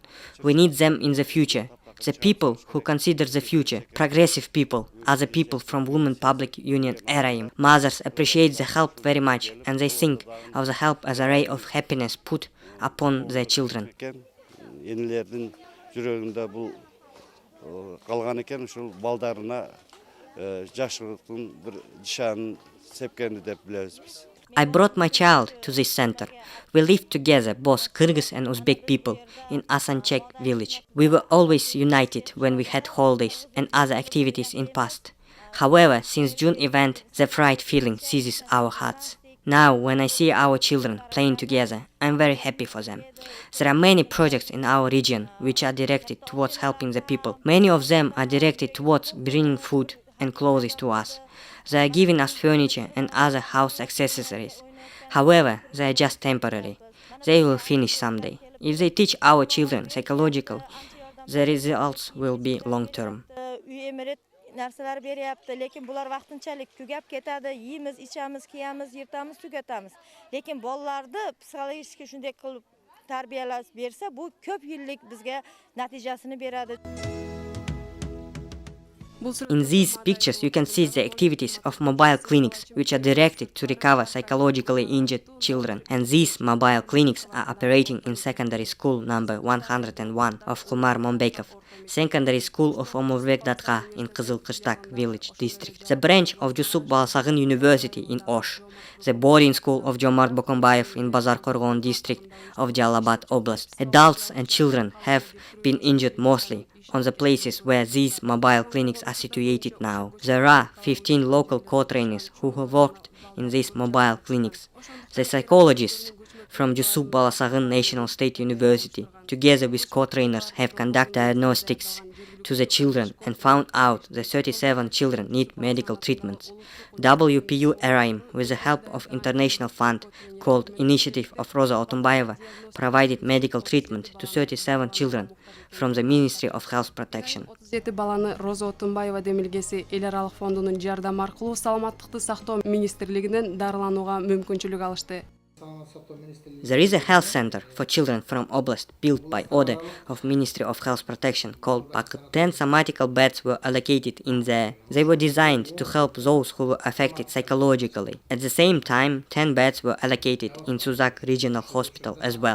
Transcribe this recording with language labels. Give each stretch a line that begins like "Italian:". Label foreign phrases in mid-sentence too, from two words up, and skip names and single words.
English: We need them in the future. The people who consider the future, progressive people, are the people from Women Public Union Erayim. Mothers appreciate the help very much, and they think of the help as a ray of happiness put upon their children.
Kyrgyz: Қалған екен ушул балдарына жакшылыктын бир нишанын сепкенди деп билебиз биз.
English: I brought my child to this center. We lived together, both Kyrgyz and Uzbek people, in Asanchek village. We were always united when we had holidays and other activities in past. However, since June event, the fright feeling seizes our hearts. Now, when I see our children playing together, I'm very happy for them. There are many projects in our region which are directed towards helping the people. Many of them are directed towards bringing food and clothes to us. They are giving us furniture and other house accessories. However, they are just temporary. They will finish someday. If they teach our children psychological, the results will be long-term.
Uzbek: Narsalar beryapti, lekin bular vaqtinchalik tugab ketadi. Yeymiz, ichamiz, kiyamiz, yirtamiz, tugatamiz. Lekin bolalarni psixologik shunday qilib tarbiyalab bersa, bu ko'p yillik bizga natijasini beradi.
English: In these pictures you can see the activities of mobile clinics which are directed to recover psychologically injured children, and these mobile clinics are operating in secondary school number 101 of Khumar Mombekov, secondary school of Omurvek Datga in Kızılkışlak village district, the branch of Jusuf Balasagin University in Osh, the boarding school of Jomart Bokombayev in Bazarkorgon district of Jalalabad Oblast. Adults and children have been injured mostly on the places where these mobile clinics are situated now. There are 15 local co-trainers who have worked in these mobile clinics. The psychologists from Jusuf Balasagin National State University, together with co-trainers, have conducted diagnostics to the children and found out that 37 children need medical treatments. WPU Erayim, with the help of international fund called Initiative of Rosa Otumbayeva, provided medical treatment to 37 children from the Ministry of Health Protection.
Kyrgyz: Жети баланы Роза Отунбаева демилгеси эл аралык фондунун жардамы аркылуу саламаттыкты сактоо министрлигинен дарыланууга мүмкүнчүлүк алышты.
English: There is a health center for children from Oblast built by order of Ministry of Health Protection called Pakut. 10 somatical beds were allocated in there. They were designed to help those who were affected psychologically. At the same time, 10 beds were allocated in Suzak Regional Hospital as well.